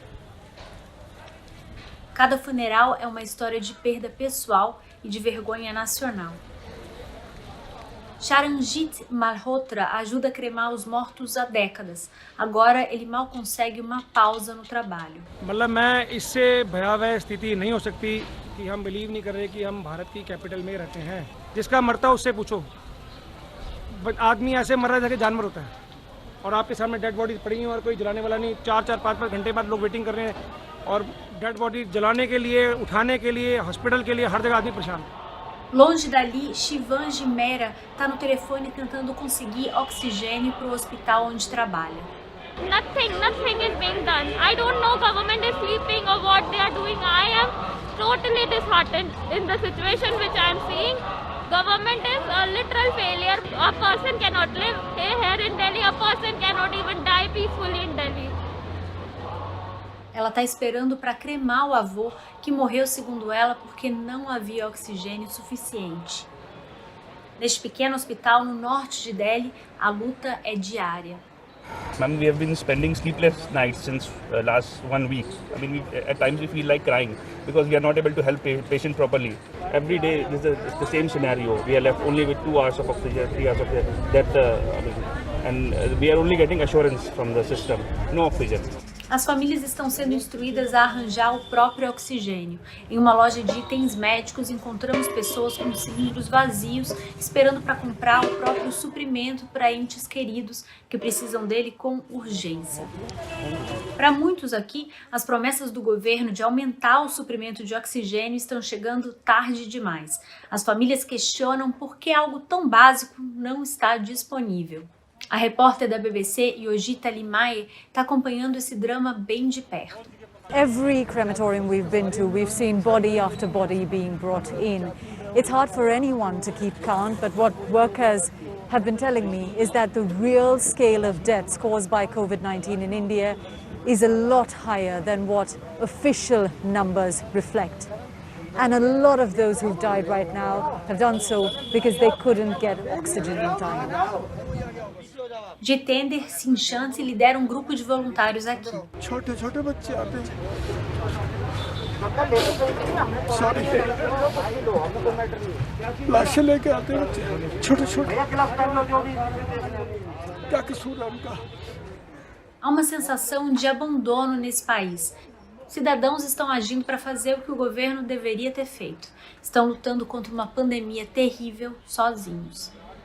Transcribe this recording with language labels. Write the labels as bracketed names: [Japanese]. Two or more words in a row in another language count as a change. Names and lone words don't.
[Portuguese] Cada funeral é uma história de perda pessoal e de vergonha nacional. Charanjit Malhotra ajuda a cremar os mortos há décadas. Agora ele mal consegue uma pausa no trabalho. [Hindi] मतलब मैं इससे भयावह स्थिति नहीं हो सकती कि हम बिलीव नहीं कर रहे कि हम भारत की कैपिटल में रहते हैं. जिसका मरता उससे पूछो. आदमी ऐसे मर रहा है जैसे जानवर होता है. और आपके सामने [English] dead bodies [Hindi] पड़ी हैं और कोई जलाने वाला नहीं. 4-4, 5-5 घंटे बाद लोग वेटिंग कर रहे हैं और [English] dead body [Hindi] जलाने के लिए, उठाने के लिए, हॉस्पिटल के लिए हर जगह आदमी परेशान है. [Portuguese] Longe dali, Shivangi Mehra está no telefone tentando conseguir oxigênio para o hospital onde trabalha. [English] Nothing is being done. I don't know government is sleeping or what they are doing. I am totally disheartened in the situation which I am seeing. Government is a literal failure. A person cannot live here in Delhi. A person cannot even die peacefully in Delhi. [Portuguese] Ela está esperando para cremar o avô, que morreu, segundo ela, porque não havia oxigênio suficiente. Neste pequeno hospital no norte de Delhi, a luta é diária. [English] Ma'am, we have been spending sleepless nights since last 1 week. I mean, at times we feel like crying because we are not able to help patient properly. Every day this is the same scenario. We are left only with 2 hours of oxygen, 3 hours of that, and we are only getting assurance from the system, no oxygen. [Portuguese] As famílias estão sendo instruídas a arranjar o próprio oxigênio. Em uma loja de itens médicos, encontramos pessoas com cilindros vazios, esperando para comprar o próprio suprimento para entes queridos que precisam dele com urgência. Para muitos aqui, as promessas do governo de aumentar o suprimento de oxigênio estão chegando tarde demais. As famílias questionam por que algo tão básico não está disponível. A repórter da BBC, Yojita Limaye, está acompanhando esse drama bem de perto. [English] Every crematorium we've been to, we've seen body after body being brought in. It's hard for anyone to keep count, but what workers have been telling me is that the real scale of deaths caused by COVID-19 in India is a lot higher than what official numbers reflect. And a lot of those who've died right now have done so because they couldn't get oxygen in time. [Portuguese] Jitender Singh Shanti lidera um grupo de voluntários aqui. [Hindi] छोटे बच्चे आते हैं सारी लाशें लेके आते हैं छोटे क्या कसूर है उनका. [Portuguese] Há uma sensação de abandono nesse país. Cidadãos estão agindo para fazer o que o governo deveria ter feito. Estão lutando contra uma pandemia terrível sozinhos.